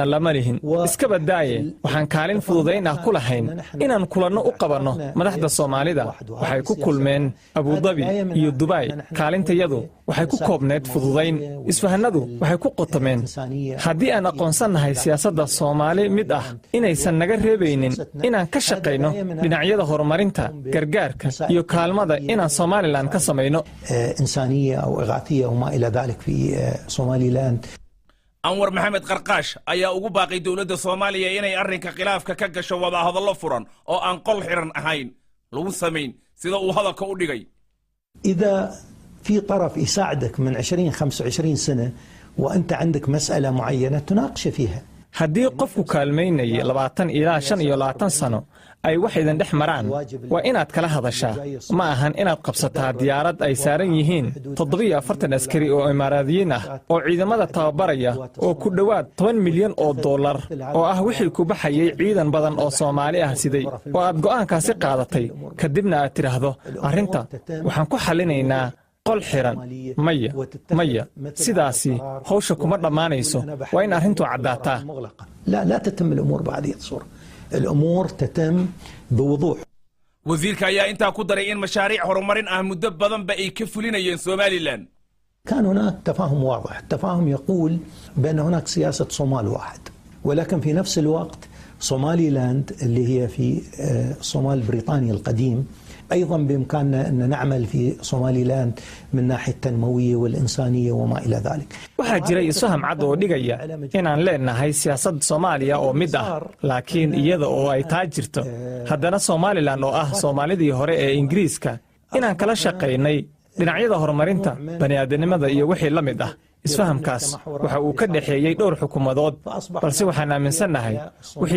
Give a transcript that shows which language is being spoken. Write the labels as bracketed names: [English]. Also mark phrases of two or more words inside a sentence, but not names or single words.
[Somali] lama lihin iska badaaye waxaan kaalin fududeyn ah ku lahayn inaan kulanno u qabanno madaxda Soomaalida waxay ku kulmeen Abu Dhabi iyo Dubai kaalintayadu waxay ku koobneed fududeyn isfahanadu waxay ku qotomeen haddii aan aqoonsanahay siyaasadda Soomaali mid ah inaysan naga reebaynin inaan ka shaqeyno dhinacyada horumarinta gargaarka iyo kaalmada inaan Somaliland ka sameeyno [Arabic] إنسانية أو إغاثية وما إلى ذلك في صومالي لاند. [Somali] Anwar Maxamed Qarqaash ayaa ugu baaqay dawladda Soomaaliya inay arrinka khilaafka ka gasho wada hadallo furan oo aan qol xiran ahayn lagu sameyn sida uu hadalka u dhigay [Arabic] إذا في طرف يساعدك من 20-25 سنة وأنت عندك مسألة معينة تناقش فيها. [Somali] haddii qofku kaalmeynay 20 ilaa 25 sano ay wax idin dhex maraan waa inaad kala hadashaa ma ahan inaad qabsataa diyaarad ay saaran yihiin 47 askari oo Imaaraadiyiin ah oo ciidamada tababaraya oo ku dhawaad 10 milyan oo dollar oo ah wixii ku baxayay ciidan badan oo Soomaali ah siday oo aad go'aankaasi qaadatay kadibna aad tiraahdo arrinta waxaan ku xalinaynaa qol xiran maya sidaasi hawsha kuma dhamaanayso waa in arrintu caddaataa [Arabic] لا تتم الأمور بهذه الصورة الأمور تتم بوضوح [Somali] wasiirka ayaa intaa ku daray in mashaariic horumarin ah muddo badan ba ay ka fulinayeen Somaliland [Arabic] كان هناك تفاهم واضح التفاهم يقول بأن هناك سياسة صومال واحد ولكن في نفس الوقت صومالي لاند اللي هي في صومال بريطانيا القديم أيضا بإمكاننا أن نعمل في صومالي لاند من ناحية التنموية والإنسانية وما إلى ذلك. [Somali] waxaa jiray isfaham cad oo dhigaya inaan leenahay siyaasad Soomaaliya oo mid ah laakiin iyada oo ay taa jirto haddana Somaliland oo ah Soomaalidii hore ee Ingiriiska inaan kala shaqeynay dhinacyada horumarinta bani'aadanimada iyo wixii la mid ah isfahamkaas waxa uu ka dhaxeeyay dhowr xukuumadood balse waxaan aaminsanahay wixii